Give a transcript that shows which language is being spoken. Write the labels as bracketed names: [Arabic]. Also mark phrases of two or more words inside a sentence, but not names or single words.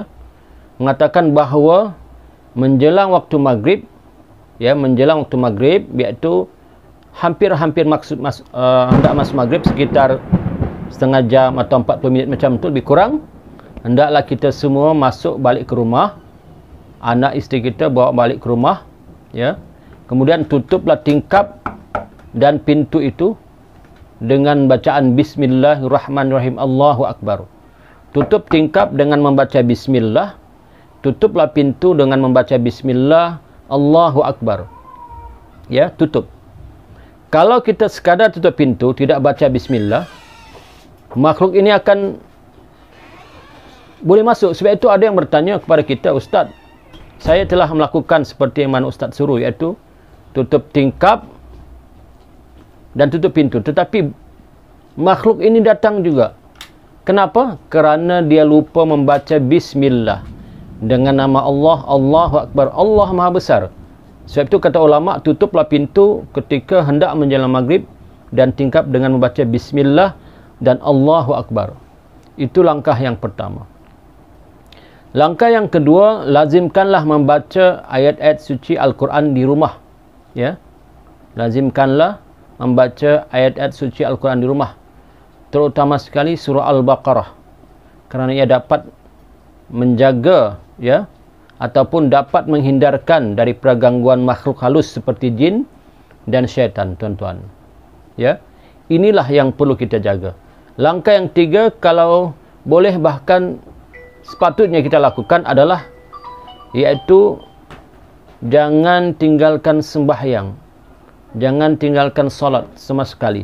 [Malay] mengatakan bahawa menjelang waktu maghrib, ya, menjelang waktu maghrib, iaitu hampir-hampir hendak masuk maghrib, sekitar setengah jam atau 40 minit macam tu, lebih kurang, hendaklah kita semua masuk balik ke rumah, anak isteri kita bawa balik ke rumah, ya, kemudian tutuplah tingkap dan pintu itu dengan bacaan [Arabic] بسم الله الرحمن الرحيم، الله أكبر. [Malay] Tutup tingkap dengan membaca Bismillah, tutuplah pintu dengan membaca Bismillah, [Arabic] الله أكبر. [Malay] Ya, tutup. Kalau kita sekadar tutup pintu, tidak baca Bismillah, makhluk ini akan boleh masuk. Sebab itu ada yang bertanya kepada kita, Ustaz, saya telah melakukan seperti yang mana Ustaz suruh, iaitu tutup tingkap dan tutup pintu, tetapi makhluk ini datang juga. Kenapa? Kerana dia lupa membaca Bismillah dengan nama Allah, [Arabic] الله أكبر, [Malay] Allah Maha Besar. Sebab itu kata ulama, tutuplah pintu ketika hendak menjelang maghrib dan tingkap dengan membaca Bismillah dan [Arabic] الله أكبر. [Malay] Itu langkah yang pertama. Langkah yang kedua, lazimkanlah membaca ayat-ayat suci Al-Quran di rumah, ya. Lazimkanlah membaca ayat-ayat suci Al-Quran di rumah, terutama sekali surah Al-Baqarah, kerana ia dapat menjaga, ya, ataupun dapat menghindarkan dari gangguan makhluk halus seperti jin dan syaitan, tuan-tuan. Ya, inilah yang perlu kita jaga. Langkah yang tiga, kalau boleh bahkan sepatutnya kita lakukan adalah, iaitu jangan tinggalkan sembahyang, jangan tinggalkan solat sama sekali.